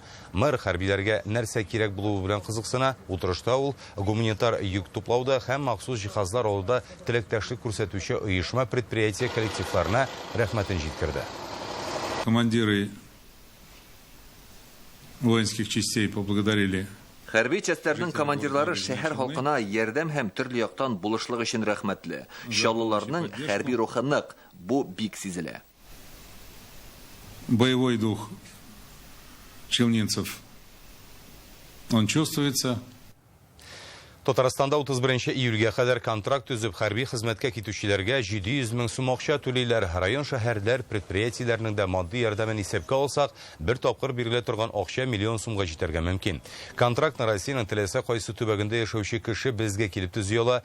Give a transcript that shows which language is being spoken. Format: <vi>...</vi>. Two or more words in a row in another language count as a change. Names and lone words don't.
<tt>Мэр хәрбиләргә нәрсә кирәк булуы белән кызыксына. Утырышта ул гуманитар йөк туплауда һәм махсус җиһазлар алуда теләктәшлек күрсәтүче оешма предприятие коллективларына рәхмәтен җиткерде.</tt> <ru>Командиры воинских частей поблагодарили.</ru> <tt>Хәрби частьләрнең командирлары шәһәр халкына ярдәм һәм төрле яктан булышлык өчен рәхмәтле. Чаллыларның хәрби рухы нык, бу бик сизелә.</tt> <ru>Боевой дух челнинцев, он чувствуется.</ru> <tt>Татарстанда 31 июльгә кадәр контракт төзеп хәрби хезмәткә китүчеләргә 700 000 сум акча түлиләр. Район шәһәрләр предприятиеләрнең дә матди ярдәмен исәпкә алсак, бер тапкыр бирелә торган акча миллион сумга җитәргә мөмкин. Контрактны Россиянең теләсә кайсы төбәгендә яшәүче кеше безгә килеп төзүела.</tt>